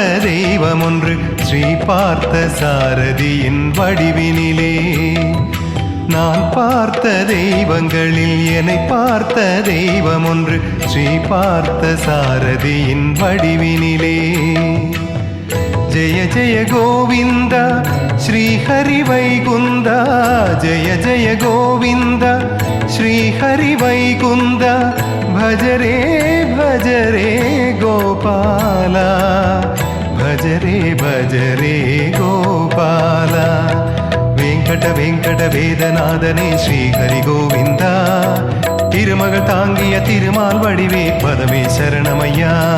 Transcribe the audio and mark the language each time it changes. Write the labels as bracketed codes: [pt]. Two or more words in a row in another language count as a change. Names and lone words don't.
[ta] தெய்வம் ஒன்று ஸ்ரீ பார்த்த சாரதியின் வடிவினிலே நான் பார்த்த தெய்வங்களில் என்னை பார்த்த தெய்வம் ஒன்று ஸ்ரீ பார்த்த சாரதியின் வடிவினிலே ஜெய ஜெய கோவிந்தா ஸ்ரீ ஹரி வைகுந்தா ஜெய ஜெய கோவிந்தா ஸ்ரீ ஹரி வைகுந்தா [hi] भजरे भजरे गोपाला भजरे भजरे गोपाला वेंकट वेंकट वेदनादने श्री हरि गोविंदा [ta] திருமகள் தாங்கிய திருமால் வடிவே பதமே சரணமய்யா